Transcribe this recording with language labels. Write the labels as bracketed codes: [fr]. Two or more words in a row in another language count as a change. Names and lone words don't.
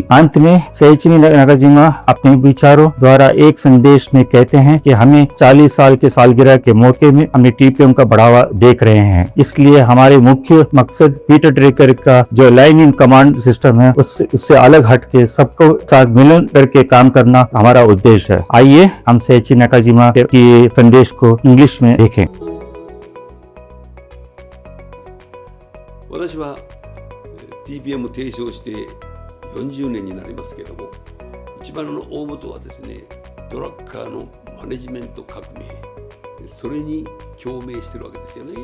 [hi] अंत में सेइची नाकाजिमा अपने विचारों द्वारा एक संदेश में कहते हैं कि हमें 40 साल के सालगिरह के मौके में हमने टीपीएम का बढ़ावा देख रहे हैं। इसलिए हमारे मुख्य मकसद पीटर ड्रेकर का जो [en] line in command system [hi] है उससे अलग हट के सबको साथ मिलन करके काम करना हमारा उद्देश्य है। आइए हम सेइची नाकाजिमा के संदेश को इंग्लिश में देखें। [ja] 私は TPM を提唱して40年になりますけども、一番の大元はですね、ドラッカーのマネジメント革命、それに共鳴してるわけですよね。